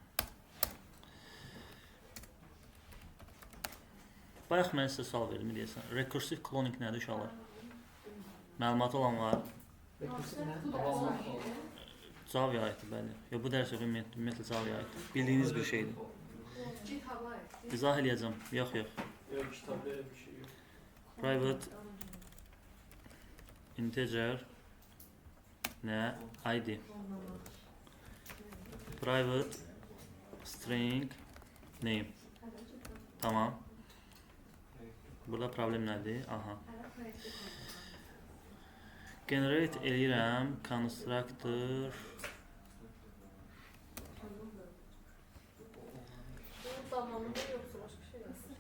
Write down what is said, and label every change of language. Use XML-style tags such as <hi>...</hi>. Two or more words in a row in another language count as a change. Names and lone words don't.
<az>Bayaq mən sizə sual verdim, deyəsən.</az> <en>Recursive cloning</en> <az>nədir uşaqlar? Məlumatı olan var. Java-ya aiddir, bəli. Yox, bu dərs ümumiyyətlə Java-ya aiddir. Bildiyiniz bir şeydir. GitHub-a aid. İzah eləyəcəm. Yox, yox.</az> <tr>Yok kitapta öyle bir şey yok.</tr> <en>Private integer nə? ID. Private string name.</en> <az>Tamam. Burada problem nədir? Aha. Generate eləyirəm constructor. Bunun davamında yoxsa başqa şey yazsın.</az>